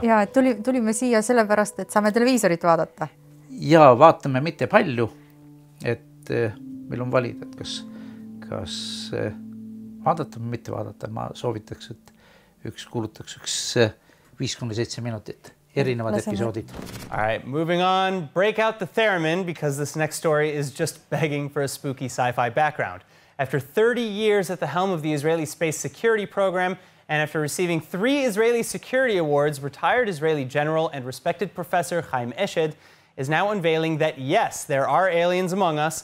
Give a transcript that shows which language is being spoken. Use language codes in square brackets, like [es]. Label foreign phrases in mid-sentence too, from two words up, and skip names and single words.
[et] Ja, et tulime siia sellepärast, et saame televiisorit vaadata. Ja vaatame mitte palju, et meil on valida, et kas vaadata või mitte vaadata. Ma soovitaks, et kuulutaks 5-7 minutit, erinevad episoodid. [en] All right, moving on. Break out the theremin because this next story is just begging for a spooky sci-fi background. After 30 years at the helm of the Israeli space security program, and after receiving 3 Israeli security awards, retired Israeli general and respected professor Chaim Eshed is now unveiling that yes, there are aliens among us.